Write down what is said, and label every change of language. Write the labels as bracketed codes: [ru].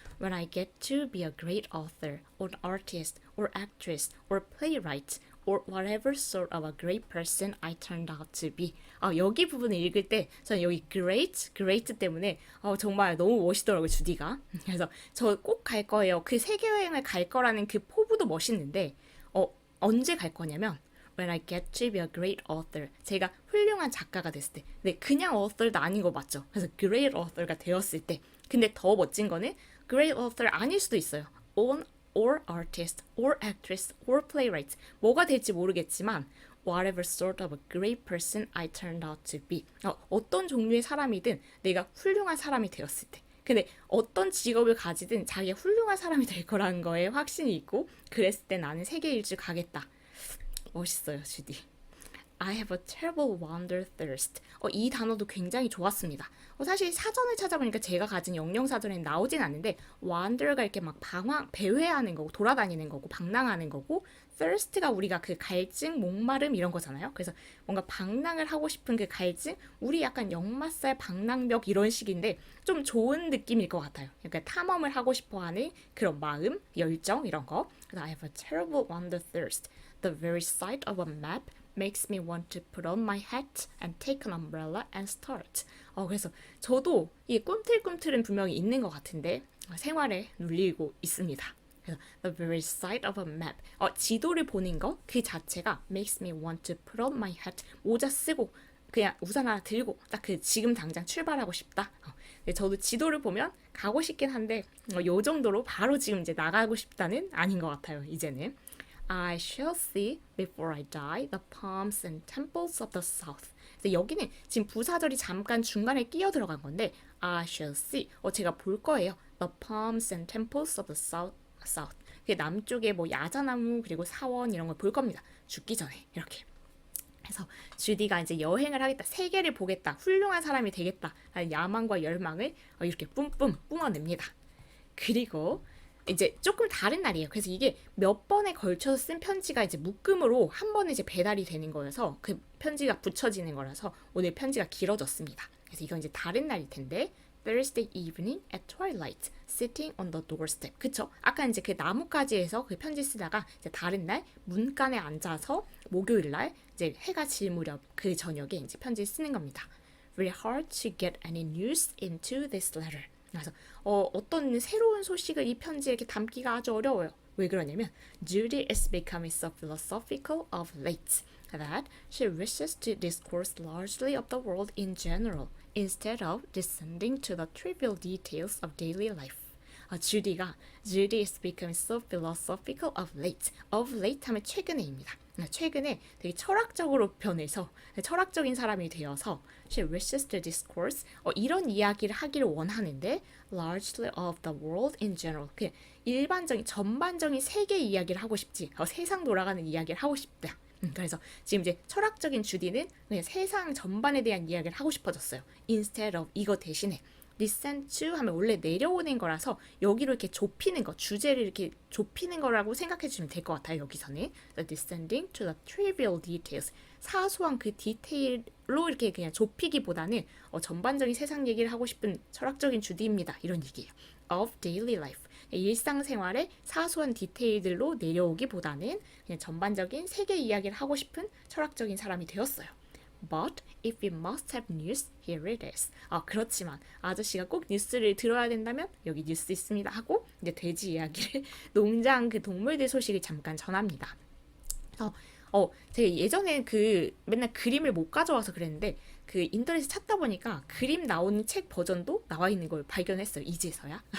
[en] When I get to be a great author, or artist, or actress, or playwright, or whatever sort of a great person I turned out to be. [ko] 여기 부분을 읽을 때 저는 여기 great 때문에 정말 너무 멋있더라고요, 주디가. 그래서 저 꼭 갈 거예요. 그 세계 여행을 갈 거라는 그 포부도 멋있는데 언제 갈 거냐면 [en] when I get to be a great author. [ko] 제가 훌륭한 작가가 됐을 때. 네, 그냥 author도 아닌 거 맞죠? 그래서 great author가 되었을 때. 근데 더 멋진 거는 great author 아닐 수도 있어요. [en] or artist, or actress, or playwright. [ko] 뭐가 될지 모르겠지만 [en] whatever sort of a great person I turned out to be. [ko] 어떤 종류의 사람이든 내가 훌륭한 사람이 되었을 때. 근데 어떤 직업을 가지든 자기가 훌륭한 사람이 될 거라는 거에 확신이 있고 그랬을 때 나는 세계 일주 가겠다. 멋있어요, 주디. [en] I have a terrible wander thirst. [ko] 이 단어도 굉장히 좋았습니다. 사실 사전을 찾아보니까 제가 가진 영영사전에 나오진 않는데 wander가 이렇게 막 배회하는 거고 돌아다니는 거고 방랑하는 거고 thirst가 우리가 그 갈증, 목마름 이런 거잖아요. 그래서 뭔가 방랑을 하고 싶은 그 갈증, 우리 약간 역마살, 방랑벽 이런 식인데 좀 좋은 느낌일 것 같아요. 그러니까 탐험을 하고 싶어하는 그런 마음, 열정 이런 거. [en] 그래서 I have a terrible wander thirst. The very sight of a map makes me want to put on my hat and take an umbrella and start. [ko] 그래서 저도 이 꿈틀꿈틀은 분명히 있는 것 같은데 생활에 눌리고 있습니다. 그래서 [en] the very sight of a map, [ko] 지도를 보는 거 그 자체가 [en] makes me want to put on my hat, [ko] 모자 쓰고 그냥 우산 하나 들고 딱 그 지금 당장 출발하고 싶다. 근데 저도 지도를 보면 가고 싶긴 한데 요 정도로 바로 지금 이제 나가고 싶다는 아닌 것 같아요. 이제는. [en] I shall see before I die the palms and temples of the south. [ko] 그래서 여기는 지금 부사절이 잠깐 중간에 끼어 들어간 건데 [en] I shall see. [ko] 제가 볼 거예요. [en] The palms and temples of the south. [ko] 그 남쪽에 뭐 야자나무 그리고 사원 이런 걸 볼 겁니다. 죽기 전에 이렇게. 그래서 주디가 이제 여행을 하겠다, 세계를 보겠다, 훌륭한 사람이 되겠다 라는 야망과 열망을 이렇게 뿜뿜 뿜어냅니다. 그리고 이제 조금 다른 날이에요. 그래서 이게 몇 번에 걸쳐서 쓴 편지가 이제 묶음으로 한 번에 이제 배달이 되는 거여서 그 편지가 붙여지는 거라서 오늘 편지가 길어졌습니다. 그래서 이건 이제 다른 날일 텐데 [en] Thursday evening at twilight, sitting on the doorstep. [ko] 그쵸? 아까 이제 그 나뭇가지에서 그 편지 쓰다가 이제 다른 날 문간에 앉아서 목요일 날 이제 해가 질 무렵 그 저녁에 이제 편지 쓰는 겁니다. [en] Very hard to get any news into this letter. [ko] 그래서 어떤 새로운 소식을 이 편지에 이렇게 담기가 아주 어려워요. 왜 그러냐면 [en] Judy is becoming so philosophical of late that she wishes to discourse largely of the world in general instead of descending to the trivial details of daily life. Judy is becoming so philosophical of late. Of late [ko] 하면 최근에입니다. 최근에 되게 철학적으로 변해서 철학적인 사람이 되어서 [en] she wishes to discourse [ko] 이런 이야기를 하기를 원하는데 [en] largely of the world in general [ko] 그냥 일반적인 전반적인 세계 이야기를 하고 싶지 세상 돌아가는 이야기를 하고 싶다. 그래서 지금 이제 철학적인 주디는 그냥 세상 전반에 대한 이야기를 하고 싶어졌어요. [en] instead of [ko] 이거 대신에 [en] descend to [ko] 하면 원래 내려오는 거라서 여기로 이렇게 좁히는 거, 주제를 이렇게 좁히는 거라고 생각해 주시면 될 것 같아요. 여기서는 [en] the descending to the trivial details [ko] 사소한 그 디테일로 이렇게 그냥 좁히기보다는 전반적인 세상 얘기를 하고 싶은 철학적인 주디입니다. 이런 얘기예요. [en] of daily life [ko] 일상생활의 사소한 디테일들로 내려오기보다는 그냥 전반적인 세계 이야기를 하고 싶은 철학적인 사람이 되었어요. [en] But if we must have news, here it is. [ko] 그렇지만 아저씨가 꼭 뉴스를 들어야 된다면 여기 뉴스 있습니다 하고 이제 돼지 이야기를 농장 그 동물들 소식을 잠깐 전합니다. 그래서 제가 예전에 그 맨날 그림을 못 가져와서 그랬는데 그 인터넷에 찾다 보니까 그림 나오는 책 버전도 나와 있는 걸 발견했어요. 이제서야.